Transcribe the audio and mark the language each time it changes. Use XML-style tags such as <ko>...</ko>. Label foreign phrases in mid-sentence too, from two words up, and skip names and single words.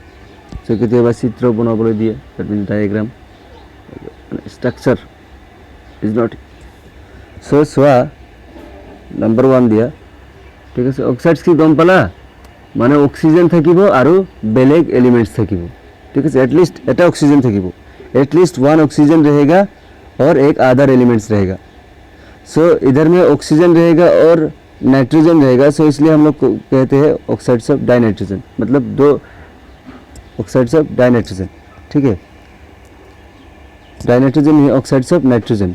<as>সো কেতিয়াবা চিত্ৰ বনাবলৈ দিয়ে,</as> <en>that means diagram, structure is not.</en> <as>সো চোৱা, নাম্বাৰ 1 দিয়া। ঠিক আছে, অক্সাইডস কি গম পালা? মানে অক্সিজেন থাকিব আৰু বেলেগ এলিমেন্টস থাকিব। ঠিক আছে, एटलीस्ट এটা অক্সিজেন থাকিব,</as> <hi>एटलीस्ट 1 ऑक्सीजन रहेगा और एक अदर एलिमेंट्स रहेगा। सो इधर में ऑक्सीजन रहेगा और नाइट्रोजन रहेगा। सो इसलिए हम लोग कहते हैं</hi> <en>oxides of dinitrogen,</en> <hi>मतलब 2</hi> <en>oxides of dinitrogen.</en> <hi>ठीक है, डाइनाइट्रोजन ही</hi> <en>oxides of nitrogen.</en>